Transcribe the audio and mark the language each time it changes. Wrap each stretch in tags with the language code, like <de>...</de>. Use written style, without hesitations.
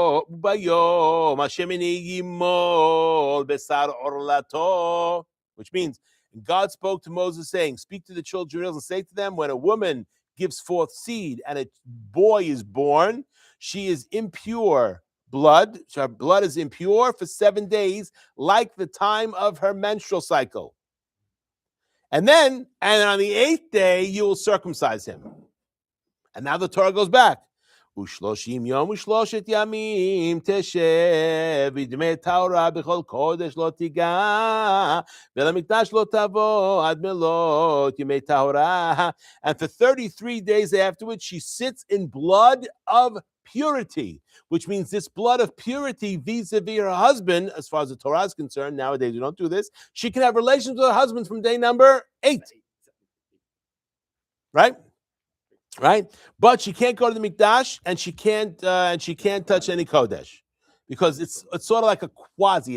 <he>וביום השמיני ימול בשר עורלתו,</he> <en>which means God spoke to Moses saying, speak to the children of Israel and say to them, when a woman gives forth seed and a boy is born, she is impure blood. Her blood is impure for 7 days, like the time of her menstrual cycle. And on the 8th day, you will circumcise him. And now the Torah goes back.</en> <he>ושלושים יום ושלושת ימים תשב ודמי טהרה בכל קודש לא תיגע ולמקדש לא תבוא עד מלאת ימי טהרה.</he> <en>And for 33 days afterwards she sits in blood of purity, which means this blood of purity vis-a-vis her husband, as far as the Torah is concerned. Nowadays we don't do this. She can have relations with her husband from day number 8. Right? But she can't go to the mikdash and she can't touch any kodesh because it's sort of like a quasi.</en>